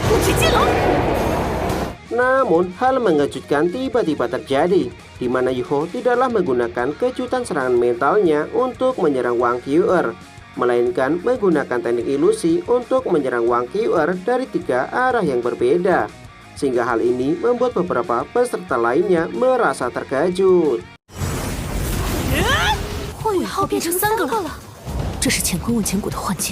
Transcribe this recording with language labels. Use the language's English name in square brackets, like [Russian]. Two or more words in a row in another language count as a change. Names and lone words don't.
[Indonesian] Namun, hal mengejutkan tiba-tiba terjadi, di mana Yuho tidaklah menggunakan kejutan serangan mentalnya untuk menyerang Wang Qiu'er, melainkan menggunakan teknik ilusi untuk menyerang Wang Qiu'er dari 3 arah yang berbeda. Sehingga hal ini membuat beberapa peserta lainnya merasa terkejut. [Chinese] 荒宇浩变成3个了，这是乾坤问乾谷的幻境。